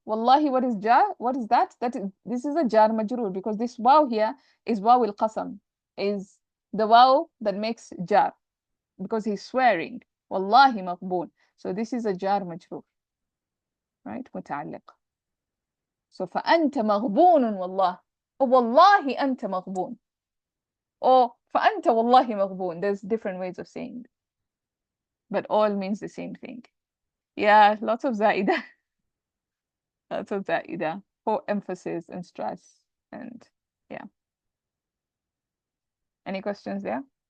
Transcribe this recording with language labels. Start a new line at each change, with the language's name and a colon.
English: Wallahi, what is jar? What is that? This is a jar majrur, because this waw here is waw al-qasam, is the waw that makes jar, because he's swearing. Wallahi maghbun. So this is a jar majrur, right?
Arabic: متعلق. So فأنت مغبون والله. والله أنت مغبون. Or فأنت والله مغبون.
English: There's different ways of saying it, but all means the same thing. Yeah, lots of زائدة. Lots of زائدة for emphasis and stress. And yeah. Any questions there?